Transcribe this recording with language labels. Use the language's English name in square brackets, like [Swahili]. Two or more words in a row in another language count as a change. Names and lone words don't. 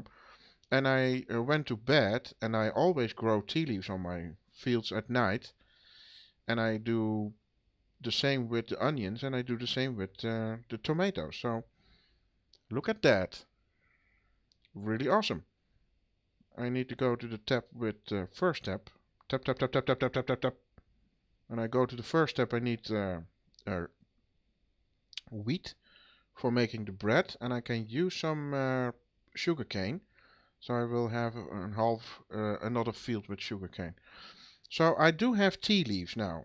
[English] And I went to bed and I always grow tea leaves on my fields at night. And I do the same with the onions and I do the same with the tomatoes. So look at that. Really awesome. I need to go to the tab with first tab. Tap, tap, tap, tap, tap, tap, tap, tap, tap. When I go to the first tab, I need wheat for making the bread. And I can use some sugar cane. So I will have another field with sugar cane. So I do have tea leaves now.